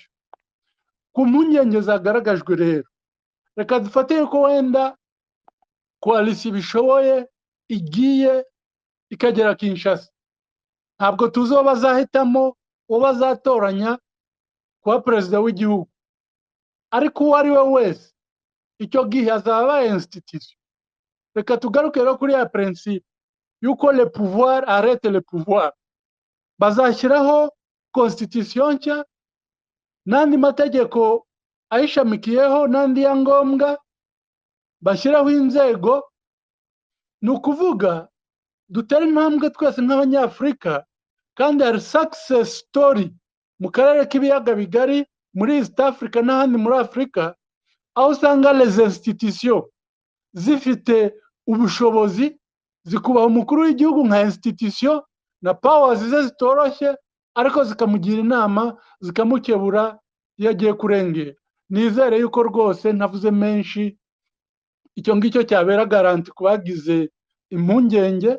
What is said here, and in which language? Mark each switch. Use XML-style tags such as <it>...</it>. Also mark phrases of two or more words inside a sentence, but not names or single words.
<rw>Ku mpungenge zagaragajwe rero, reka dufate yuko wenda coalition bishoboye igiye ikagera Kinshasa. Ntabwo tuzi uwo bazahitamo, uwo bazatoranya kuba perezida w'igihugu, ariko uwo ari we wese icyo gihe azaba institution. Reka tugaruke rero kuri ya principe yuko</rw> <fr>le pouvoir arrête le pouvoir.</fr> <rw>Bazashyiraho constitution nshya n'andi mategeko ayishamikiyeho n'andi ya ngombwa, bashyiraho inzego. Ni ukuvuga dutera intambwe twese nk'abanyafurika, kandi hari</rw> <en>success story</en> <rw>mu karere k'ibiyaga bigari, muri East Africa n'ahandi muri Afrika, aho usanga</rw> <fr>les institutions</fr> <rw>zifite ubushobozi, zikubaha umukuru w'igihugu nka institution na powers ze zitoroshye, ariko zikamugira inama, zikamukebura iyo agiye kurengera. Nizere yuko rwose ntavuze menshi, icyo ngicyo cyabera garanti ku bagize impungenge.</rw>